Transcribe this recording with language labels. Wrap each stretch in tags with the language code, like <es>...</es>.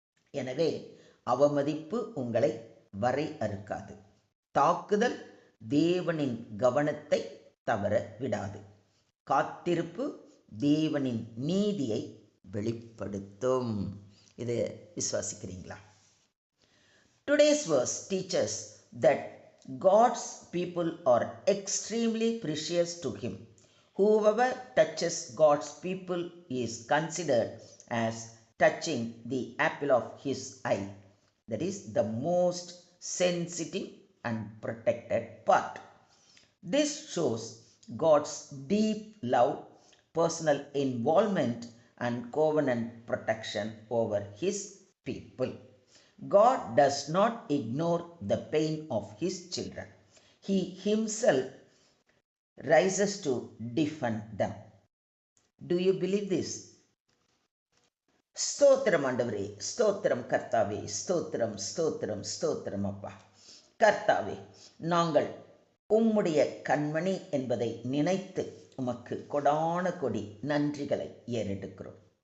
<ta>எனவே அவமதிப்பு உங்களை வரை அறுக்காது. தாக்குதல் தேவனின் கவனத்தை தவற விடாது. காத்திருப்பு தேவனின் நீதியை வெளிப்படுத்தும். இதை விசுவாசிக்கிறீங்களா?</ta> <en>Today's verse teaches that God's people are extremely precious to Him. Whoever touches God's people is considered as touching the apple of His eye. That is the most sensitive and protected part. This shows God's deep love, personal involvement, and covenant protection over His people. God does not ignore the pain of His children. He Himself rises to defend them. Do you believe this?</en> <ta>ஸ்தோத்திரம் ஆண்டவரே, ஸ்தோத்திரம் கர்த்தாவே, ஸ்தோத்திரம் ஸ்தோத்திரம் ஸ்தோத்திரம் அப்பா. கர்த்தாவே, நாங்கள் உம்முடைய கண்மணி என்பதை நினைத்து உமக்கு கொடான கொடி நன்றிகளை ஏறெடுக்கிறோம்.</ta>